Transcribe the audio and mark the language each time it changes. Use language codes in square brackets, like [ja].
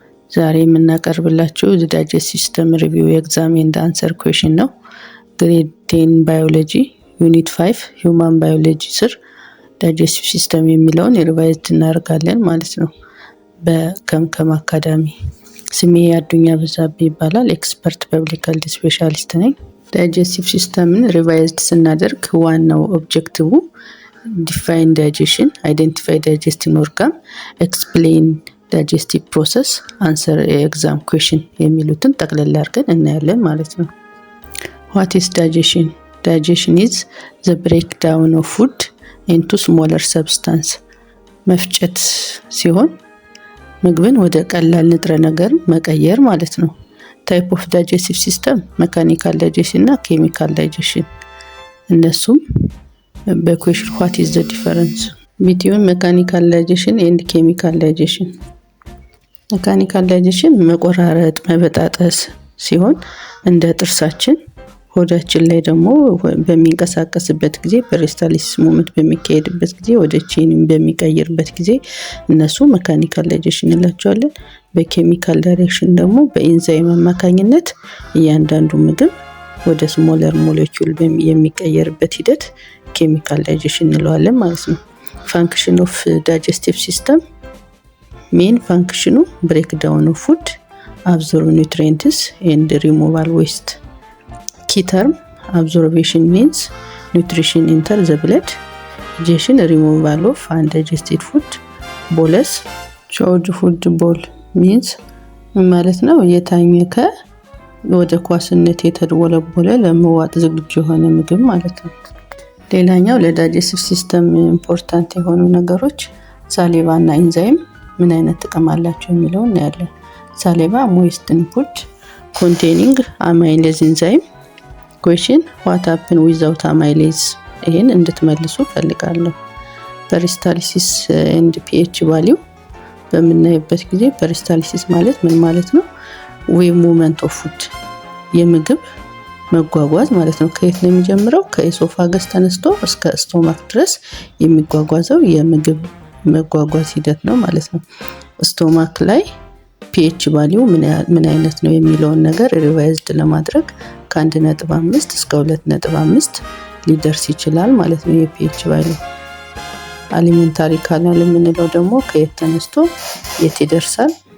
[am] ዛሬ የምናቀርብላችሁ [en] ዳይጀስቲቭ ሲስተም ሪቪው ኤግዛም ኤንድ አንሰር ኩዌስችን [am] ነው። ግሬድ 10 ባዮሎጂ ዩኒት 5 ሂውማን ባዮሎጂ ስር ዳይጀስቲቭ ሲስተም የሚለውን ሪቫይዝ እናደርጋለን ማለት ነው። በከምከም አካዳሚ ስሜ አዱኛ በዛብህ ይባላል። [en] ኤክስፐርት ፐብሊክ ሄልዝ ስፔሻሊስት [am] ነኝ። ዳይጀስቲቭ ሲስተምን ሪቫይዝ ስናደርግ ዋናው ኦብጀክቲቭ [en] define digestion, identify digesting organ, explain digestive process, answer exam question [am] የሚሉትን ጠቅለል አድርገን እናያለን ማለት ነው። [en] What is digestion? Digestion is the breakdown of food into smaller substance. [am] መፍጨት ሲሆን ምግብን ወደ ቀላል ንጥረ ነገር መቀየር ማለት ነው። [en] Type of digestive system mechanical digestion [am] እና [en] chemical digestion። [am] እነሱም በኩዌሽን [en] what is the difference between mechanical digestion and chemical digestion? [am] mechanical digestion መቆራረጥ መበጣጠስ ሲሆን እንደ ጥርሳችን ሆዳችን ላይ ደግሞ በሚንቀሳቀስበት ጊዜ peristalsis movement በሚካሄድበት ጊዜ ወደ ቼኒን በሚቀየርበት ጊዜ እነሱ mechanical digestion እንላቸዋለን። በchemical digestion ደግሞ በኢንዛይም አማካኝነት እያንዳንዱ ምግብ ወደ ስሞለር ሞሌኪዩል የሚቀየርበት ሂደት chemical digestion እንለዋለን ማለት ነው። [en] function of digestive system main function breakdown of food, absorb nutrients and removal waste. Key term absorption means nutrition enter the blood, digestion removal of undigested food. bolus chewed food bowl means [am] ማለት ነው የታኘከ ወደ ኳስነት የተደወለበለ ለመዋጥ ዝግጁ የሆነ ምግብ ማለት ነው። ሌላኛው ለዳይጀስቲቭ ሲስተም ኢምፖርታንት የሆኑ ነገሮች ሳሊቫ እና ኢንዛይም ምን አይነት ጥቅም አላቸው የሚለው እናያለን። ሳሊቫ [en] moist input containing amylase enzyme. question what happen without amylase? [am] ይሄን እንድትመልሱ ፈልጋለሁ። peristalsis and pH value በምናይበት ጊዜ peristalsis ማለት ምን ማለት ነው? ወይ [en] movement of food [am] የምግብ መጓጓዝ ማለት ነው። ከየት ነው የሚጀምረው? ከኢሶፋገስ ተነስቶ እስከ ስቶማክ ድረስ የሚጓጓዘው የምግብ መጓጓዝ ሂደት ነው ማለት ነው። ስቶማክ ላይ pH ቫልዩ ምን አይነት ነው የሚለውን ነገር ሪቫይዝድ ለማድረግ ከ1.5 እስከ 2.5 ሊደርስ ይችላል ማለት ነው የpH ቫልዩ። አሊመንታሪ ካናል የምንለው ደግሞ ከየት ተነስቶ የት ይደርሳል?